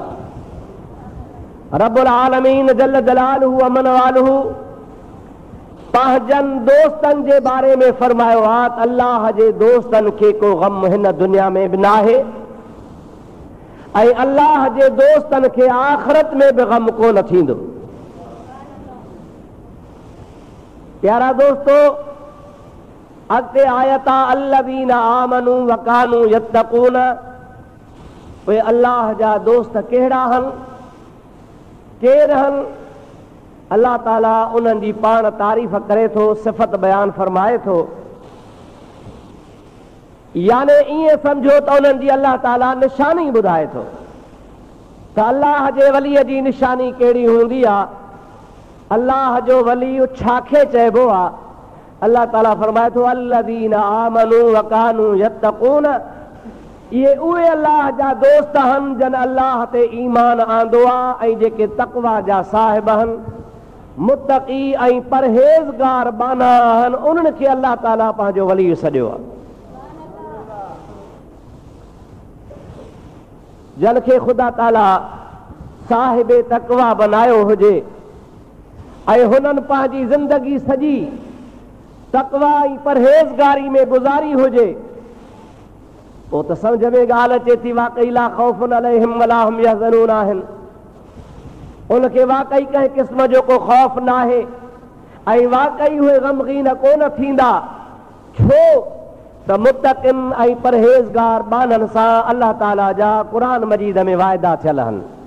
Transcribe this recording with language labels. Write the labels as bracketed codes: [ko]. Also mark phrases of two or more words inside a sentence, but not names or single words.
[ar] رب العالمين جل جلاله عم نواله [sd] पंहिंजनि दोस्तनि जे बारे में फरमायो आहे त अल्लाह जे दोस्तनि खे को ग़म हिन दुनिया में बि नाहे ऐं अल्लाह जे दोस्तनि खे आख़िरत में बि ग़म कोन थींदो। प्यारा दोस्तो, अॻिते आयत आहे [ar] الذين آمنوا وكانوا يتقون. [sd] उहे अल्लाह जा दोस्त कहिड़ा आहिनि, केर आहिनि? अल्लाह ताला उन्हनि जी पाण तारीफ़ करे थो, सिफ़त बयान फरमाए थो। याने ईअं सम्झो त उन्हनि जी अल्लाह ताला निशानी ॿुधाए थो त अल्लाह जे वलीअ जी निशानी कहिड़ी हूंदी आहे अल्लाह जो वली छाखे चइबो आहे? अल्लाह ताला फरमाए थो [ar] الذين آمنوا وكانوا يتقون, [sd] इहे उहे अल्लाह जा दोस्त आहिनि जन अल्लाह ते ईमान आंदो आहे ऐं जेके तक़वा जा साहिब आहिनि, मुत्तक़ी ऐं परहेज़गार बाना आहिनि, उन्हनि खे अल्लाह ताला पंहिंजो वली सॾियो आहे। जन खे ख़ुदा ताला साहिब तक़वा बनायो हुजे ऐं हुननि पंहिंजी ज़िंदगी सॼी तक़वा ऐं परहेज़गारी में गुज़ारी हुजे, पोइ त सम्झ में ॻाल्हि अचे थी वाक़ई [ar] لا خوف عليهم ولا هم يحزنون [sd] आहिनि। उनखे वाक़ई कंहिं क़िस्म जो को ख़ौफ़ न आहे ऐं वाक़ई उहे ग़मगीन कोन थींदा, छो त मुत्तक़िन ऐं परहेज़गार बाननि सां अल्लाह ताला जा क़ुरान मजीद में वाइदा थियल आहिनि।